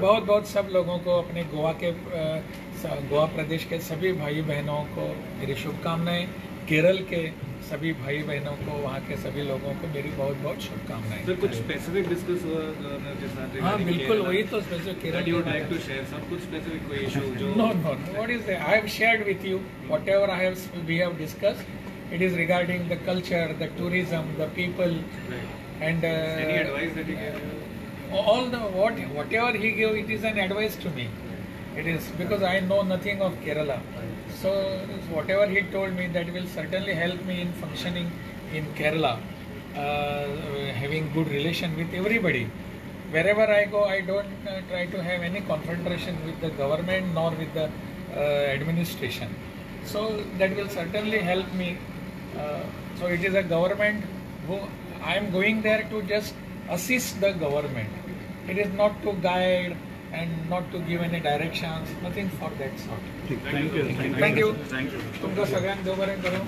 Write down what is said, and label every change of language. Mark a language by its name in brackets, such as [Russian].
[Hindi] बहुत बहुत सब लोगों को, अपने गोवा प्रदेश के सभी भाई बहनों को मेरी शुभकामनाएं। केरल के सभी भाई बहनों को, वहाँ के सभी लोगों को मेरी बहुत बहुत शुभकामनाएं। सर कुछ स्पेसिफिक डिस्कस हुआ गवर्नर के साथ? हाँ बिल्कुल, वही तो special [English] That you would like to share some कुछ specific कोई issue जो No. What is that? I have shared with you whatever we have discussed. It is regarding the culture, the tourism, the people, and any advice that you gave? all the whatever he gave, it is an advice to me. It is because I know nothing of Kerala. So whatever he told me, that will certainly help me in functioning in Kerala, having good relation with everybody. Wherever I go, I don't try to have any confrontation with the government nor with the administration. So that will certainly help me. So it is a government who I am going there to just assist the government. It is not to guide and not to give any directions, nothing for that sort. Thank you. Thank you. [Goan Konkani] तुमका सगळ्यांक देव बरें करूं.